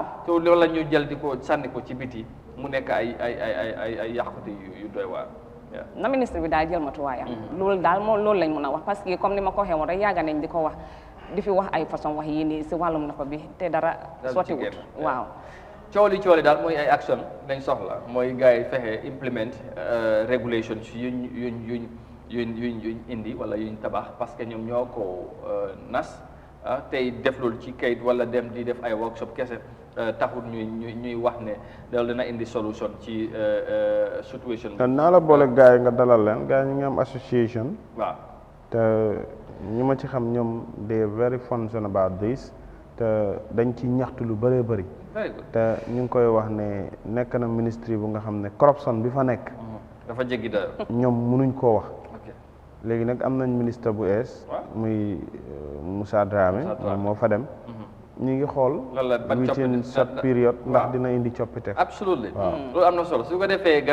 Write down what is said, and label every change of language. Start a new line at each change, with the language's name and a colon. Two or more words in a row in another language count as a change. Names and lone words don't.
Wolof: te loolu la ñu jël di ko sànni ko ci biti mu nekk ay yàqute yu doy waar na ministre bi daal jël matuwaayam loolu daal moom loolu lañ mën a wax
French: parce que comme
Wolof: ni ma ko waxee woon rek yàgga nañ di ko wax di fi wax ay façon wax yii nii si wàllum nappa bi te dara sotti wut waaw cooli daal mooy ay action lañ soxla mooy gars yi fexe
English: implement regulations
Wolof: yuñ indi wala yuñ tabax
French: parce que
Wolof: ñoom ñoo ko nas tey def loolu ci kayit wala dem di def ay workshop kese taxut ñuy wax ne loolu dina indi solution ci situation te naa la boole gars yi nga dalal leen gars yi ñu ngi am association waaw te ñi ma ci xam ñoom
English: they very concerned about this
Wolof: te dañ ci ñaxtu lu bëree bëri
English: very good
Wolof: te ñu ngi koy wax ne nekk na ministry bu nga xam ne corruption bi fa nekk dafa jéggi dayo ñoom mënuñ koo wax
English: ok
Wolof: léegi nag am nañ ministre bu ees muy Moussa Dramé moom moo fa dem ñu ngi xool loolu la ban
English: within
Wolof: coppite
English: short period
Wolof: ndax dina indi coppite absolutely loolu am na solo su ko defee